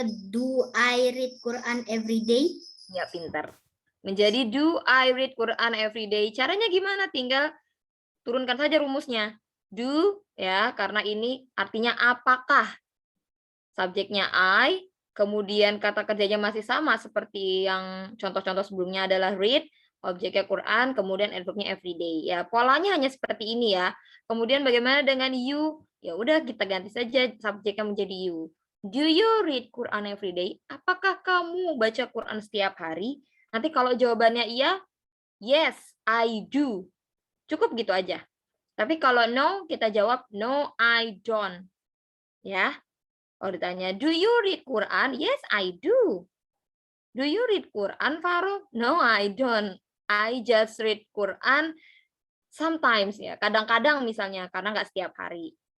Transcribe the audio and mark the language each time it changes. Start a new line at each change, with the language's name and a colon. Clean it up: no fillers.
English: Do I read Quran every day?
Indonesian: Ya, pintar.
English: Menjadi do I read Quran every day.
Indonesian: Caranya gimana? Tinggal turunkan saja rumusnya. Do, ya, karena ini artinya apakah. Subjeknya I, kemudian kata kerjanya masih sama seperti yang contoh-contoh sebelumnya adalah read, objeknya Quran, kemudian adverbnya everyday. Ya, polanya hanya seperti ini ya. Kemudian bagaimana dengan you? Ya udah kita ganti saja subjeknya menjadi you.
English: Do you read Quran everyday?
Indonesian: Apakah kamu baca Quran setiap hari? Nanti kalau jawabannya iya,
English: yes, I do.
Indonesian: Cukup gitu aja. Tapi kalau no, kita jawab
English: no, I don't.
Indonesian: Ya. Kalau ditanya,
English: do you read Quran? Yes, I do. Do you read Quran, Farouk? No, I don't. I just read Quran sometimes ya.
Indonesian: Kadang-kadang misalnya, karena nggak setiap hari.